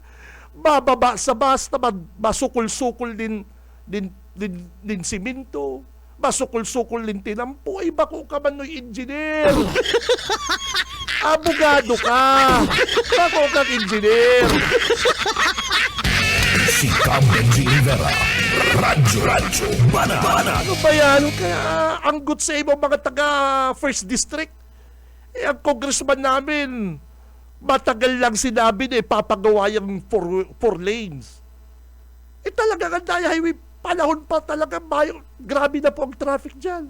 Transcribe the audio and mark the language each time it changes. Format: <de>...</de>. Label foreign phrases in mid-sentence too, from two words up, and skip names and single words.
<bik>Bababa sa basta, masukul-sukul din siminto, masukul-sukul din tinampo. Ay, bako ka man no'y engineer. Abogado ka. Bako kang engineer. Si Cam Benji Rivera, Radyo Banana.</bik> <tl>Ano ba yan?</tl> <bik>Kaya anggot sa ibang mga taga First District.</bik> <tl>Ang congressman namin, matagal lang sinabi na papagawa yung</tl> <en>four lanes.</en> <tl>Talagang Andaya Highway, panahon pa talaga, grabe na po ang traffic dyan.</tl>